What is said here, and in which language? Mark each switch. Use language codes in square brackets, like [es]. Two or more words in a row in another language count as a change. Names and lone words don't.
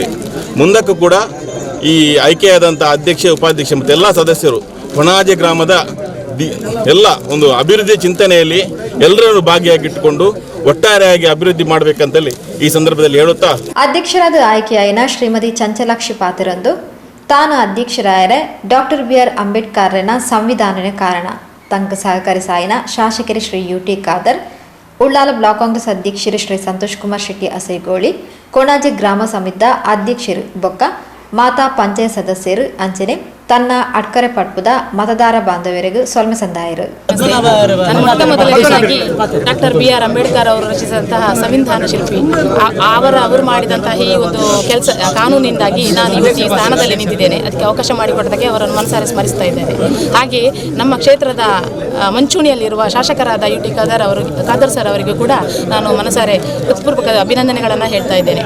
[kn] ಮುಂದಕ್ಕೂ ಕೂಡ ಈ ಆಯ್ಕೆಯಾದಂಥ ಅಧ್ಯಕ್ಷ, ಉಪಾಧ್ಯಕ್ಷ ಮತ್ತು ಎಲ್ಲ ಸದಸ್ಯರು ಕೊಣಾಜೆ ಗ್ರಾಮದ ಎಲ್ಲ ಒಂದು ಅಭಿವೃದ್ಧಿ ಚಿಂತನೆಯಲ್ಲಿ ಎಲ್ಲರನ್ನು ಭಾಗಿಯಾಗಿಟ್ಟುಕೊಂಡು ಒಟ್ಟಾರೆಯಾಗಿ ಅಭಿವೃದ್ಧಿ ಮಾಡಬೇಕಂತೇಳಿ ಈ ಸಂದರ್ಭದಲ್ಲಿ ಹೇಳುತ್ತಾ, [tcy] ಅಧ್ಯಕ್ಷರಾದ ಆಯ್ಕೆಯಾಯಿನ ಶ್ರೀಮತಿ ಚಂಚಲಾಕ್ಷಿ ಪಾತ್ರರಂದು ತಾನು ಅಧ್ಯಕ್ಷರಾಯರೆ ಡಾಕ್ಟರ್ BR ಅಂಬೇಡ್ಕರ್ನ ಸಂವಿಧಾನನೇ ಕಾರಣ ತಂಕ ಸಹಕರಿಸಾಯಿನ ಶಾಸಕರು ಶ್ರೀ UT ಖಾದರ್, ಉಳ್ಳಾಲ ಬ್ಲಾಕ್ ಕಾಂಗ್ರೆಸ್ ಅಧ್ಯಕ್ಷರು ಶ್ರೀ ಸಂತೋಷ್ ಕುಮಾರ್ ಶೆಟ್ಟಿ ಅಸೈಗೋಳಿ, ಕೊಣಾಜೆ ಗ್ರಾಮ ಸಮಿತಿ ಅಧ್ಯಕ್ಷರು ಬೊಕ್ಕ ಮಾತಾ ಪಂಚಾಯತ್ ಸದಸ್ಯರು ಅಂಚನೆ ತನ್ನ ಅಡ್ಕರೆ ಪಟ್ಪುದ ಮತದಾರ ಬಾಂಧವರಿಗೂ ಸೊಲ್ಮೆ ಸಂದಾಯರು. [kn] ನಾನು ಮೊದಲನೇದಾಗಿ ಡಾಕ್ಟರ್ BR ಅಂಬೇಡ್ಕರ್ ಅವರು ರಚಿಸಿದಂತಹ ಸಂವಿಧಾನ ಶಿಲ್ಪಿ ಅವರು ಮಾಡಿದಂತಹ ಈ ಒಂದು ಕೆಲಸ ಕಾನೂನಿಂದಾಗಿ ನಾನು ಇವತ್ತು ಈ ಸ್ಥಾನದಲ್ಲಿ ನಿಂತಿದ್ದೇನೆ. ಅದಕ್ಕೆ ಅವಕಾಶ ಮಾಡಿಕೊಟ್ಟದಕ್ಕೆ ಅವರನ್ನು ಮನಸಾರೆ ಸ್ಮರಿಸ್ತಾ ಇದ್ದೇನೆ. ಹಾಗೆ ನಮ್ಮ ಕ್ಷೇತ್ರದ ಮುಂಚೂಣಿಯಲ್ಲಿರುವ ಶಾಸಕರಾದ UT ಖಾದರ್ ಸರ್ ಅವರಿಗೂ ಕೂಡ ನಾನು ಮನಸಾರೆ ಹೃತ್ಪೂರ್ವಕ ಅಭಿನಂದನೆಗಳನ್ನು ಹೇಳ್ತಾ ಇದ್ದೇನೆ.